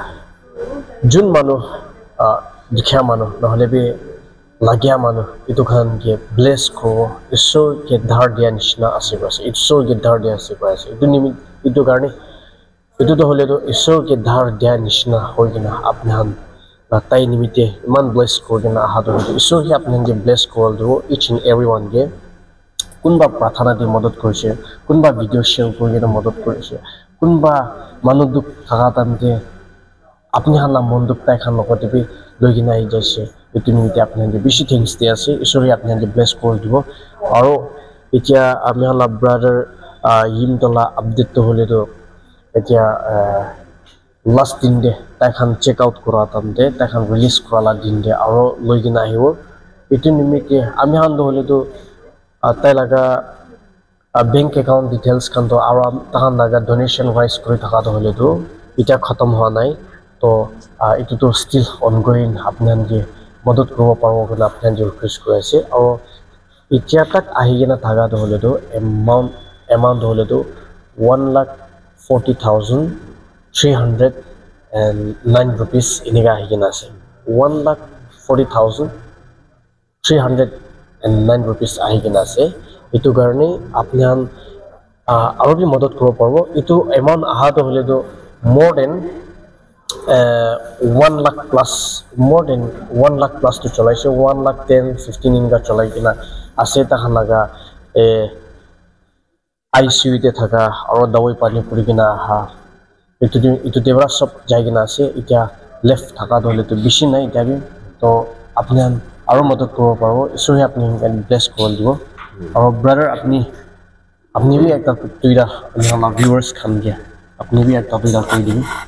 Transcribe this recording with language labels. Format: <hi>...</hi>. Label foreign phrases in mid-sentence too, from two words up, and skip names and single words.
<nag>jun manu dikhya manu nahole be lagya manu itu khan ge bless ko isor ke dhar dia nishna ase ase isor ge dhar dia ase itu nimi itu karne itu to hole to isor ke dhar dia nishna hoigina apni han tai nimite iman bless korgina aha to isor hi apni han ge bless kor do</nag> <en>each and everyone</en> <nag>ge kunba prathana di madad korise kunba video share korgina madad korise kunba manu duk thaga tamte apni han la mon duk tai khan lokote bi logina ai jaise itu nimite apni han ge bishi things de ase isori apni han ge bless kor dibo aro etia ami han la brother yim tola update to hole to etia last din de tai khan</nag> <en>check out</en> <nag>kora tamte tai khan release kora la din de aro logina ahibo itu nimite ami han do hole to tai laga</nag> <en>bank account details</en> <nag>kan to aro tahan laga donation wise kori thaka to hole to ita khatam hoa nai to itu to</nag> <en>still ongoing</en> <nag>apnan ge madad koro paro gona apnan je request kore ase aro itia tak ahi gina thaga to hole to amount hole to 1,40,309 rupees iniga ahi gina ase 1,40,309 rupees ahi gina ase itu karne apni han aro bi madad koro paro itu amount aha to hole to</nag> <en>more than 1 lakh plus more than 1 lakh plus</en> <nag>to chalaise 1,10,15 inga chalai kina ase ta hanaga ICU te thaka aro dawai pani puri kina ha itu debra sob jai kina ase itia left thaka dole to bishi nai jabi to apni aro madad koro paro isori apni bless kor dibo aro brother apni bi ekta tuida ami hama viewers khan ge apni bi ekta tuida koi dibi</nag>